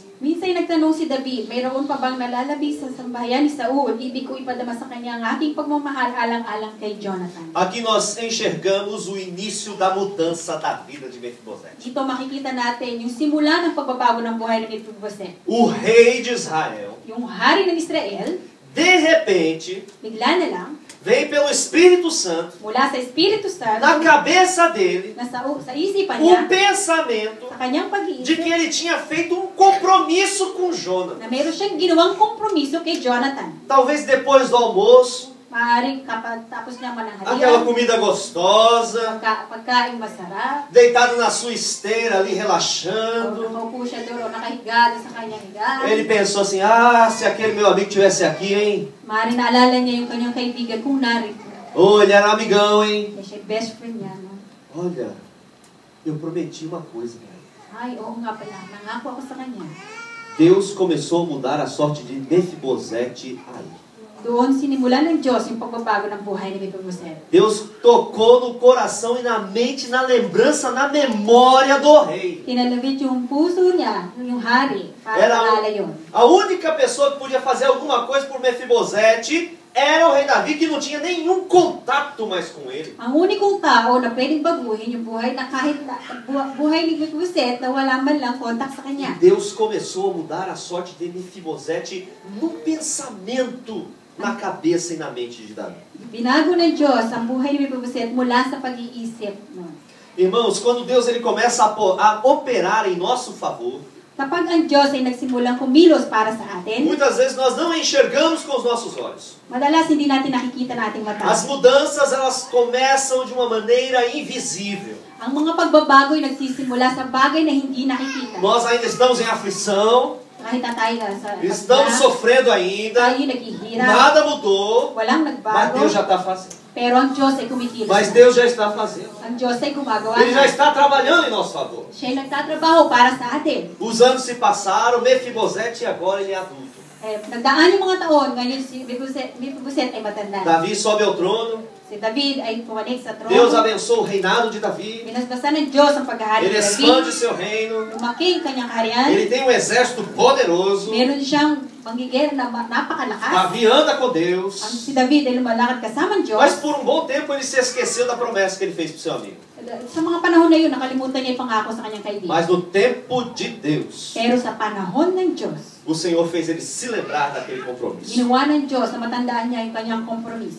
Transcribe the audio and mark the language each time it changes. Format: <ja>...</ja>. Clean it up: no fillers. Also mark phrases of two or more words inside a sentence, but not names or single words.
<tl>Minsan nagtanong si David, mayroon pa bang nalalabi sa sambahayan ni Saul? Ibig ko ipadama sa kanya ang aking pagmamahal alang-alang kay Jonathan.</tl> <pt>Aqui nós enxergamos o início da mudança da vida de Mefibosete.</pt> <tl>Dito makikita natin yung simula ng pagbabago ng buhay ng Mephibosheth.</tl> <pt>O rei de Israel,</pt> <tl>Yung hari ng Israel,</tl> <pt>de repente,</pt> <tl>bigla na lang,</tl> <pt>vem pelo Espírito Santo,</pt> <tl>mula sa Espiritu Santo,</tl> <pt>na cabeça dele,</pt> <tl>sa isipan niya,</tl> <pt>o pensamento</pt> <tl>sa kanyang</tl> <pt>de</pt> <tl>pag-iisip,</tl> <pt>que ele tinha feito um compromisso com Jonas.</pt> <tl>na mayroon siyang ginawang kompromiso kay Jonathan.</tl> <pt>Talvez depois do almoço,</pt> <tl>Maaaring kapag tapos niya</tl> <pt>aquela</pt> <tl>mananghalian,</tl> <pt>comida gostosa,</pt> <tl>pagkain masarap,</tl> <pt>deitado na sua esteira ali o relaxando.</pt> <tl>nakaupo siya doon o nakahiga doon sa kanyang higaan.</tl> <pt>Ele pensou assim, ah, se aquele meu amigo tivesse aqui, hein?</pt> <tl>Maaaring naalala niya yung kanyang kaibigan kung narito.</tl> <pt>Oh, ele era amigão, hein?</pt> <tl>Siya yung</tl> <en>best friend</en> <tl>niya. No?</tl> <pt>Olha, eu prometi uma coisa pra ele.</pt> <tl>Ay, oo nga pala. Nangako ako sa kanya.</tl> <pt>Deus começou a mudar a sorte de Mefibosete aí.</pt> <tl>Doon sinimulan ng Diyos yung pagbabago ng buhay ni Mephibosheth.</tl> <pt>Deus tocou no coração e na mente, na lembrança, na memória do rei.</pt> <tl>Kinalabit yung puso niya, yung hari, para</tl> <pt>Era</pt> <tl>maalala yun.</tl> <pt>a única pessoa que podia fazer alguma coisa por Mefibosete era o rei Davi, que não tinha nenhum contato mais com ele.</pt> <tl>Ang unikong tao na pwedeng baguhin yung buhay na kahit buhay ni Mephibosheth na wala man lang kontak sa kanya.</tl> <pt>Deus começou a mudar a sorte de Mefibosete no pensamento, na cabeça e na mente de Davi.</pt> <tl>Binago ng Diyos ang buhay ni Mephibosheth mula sa pag-iisip. No?</tl> <pt>Irmãos, quando Deus ele começa a operar em nosso favor,</pt> <tl>Kapag ang Diyos ay nagsimulang kumilos para sa atin,</tl> <pt>muitas vezes nós não enxergamos com os nossos olhos.</pt> <tl>madalas hindi natin nakikita na ating mata.</tl> <pt>As mudanças, elas começam de uma maneira invisível.</pt> <tl>Ang mga pagbabago ay nagsisimula sa bagay na hindi nakikita.</tl> <pt>Nós ainda estamos em aflição,</pt> <tl>Kahit na tayo sa</tl> <pt>estamos sofrendo ainda,</pt> <tl>tayo naghihirap,</tl> <pt>nada mudou,</pt> <tl>walang</tl> <pt>mas</pt> <tl>nagbago,</tl> <pt>Deus já está fazendo.</pt> <tl>pero ang Diyos ay kumikilos.</tl> <pt>Mas</pt> <tl>na.</tl> <pt>Deus já está fazendo.</pt> <tl>Ang Diyos ay gumagawa</tl> <pt>Ele já</pt> <tl>na.</tl> <pt>está trabalhando em nosso favor.</pt> <tl>Siya ay nagtatrabaho para sa atin.</tl> <pt>Os anos se passaram, Mefibosete agora ele é adulto.</pt> <tl>Nagdaan yung mga taon, ngayon si Mephibosheth ay matanda.</tl> <pt>Davi sobe ao trono,</pt> <tl>Si David ay pumanik sa trono.</tl> <pt>Deus abençoa o reinado de Davi,</pt> <tl>Binasbasan ng Diyos ang paghahari</tl> <pt>ele</pt> <tl>ni</tl> <pt>expande o</pt> <tl>David.</tl> <pt>seu reino,</pt> <tl>Lumaki ang kanyang kaharian.</tl> <pt>ele tem um exército poderoso,</pt> <tl>Meron siyang panggigil na napakalakas.</tl> <pt>Davi anda com Deus.</pt> <tl>Si David ay lumalakad kasama ng Diyos.</tl> <pt>Mas por um bom tempo ele se esqueceu da promessa que ele fez para o seu amigo.</pt> <tl>Sa mga panahon na yun, nakalimutan niya yung pangako sa kanyang kaibigan.</tl> <pt>Mas no tempo de Deus,</pt> <tl>Pero sa panahon ng Diyos,</tl> <pt>o Senhor fez ele se lembrar daquele compromisso.</pt> <tl>ginawa ng Diyos na matandaan niya yung kanyang kompromiso.</tl>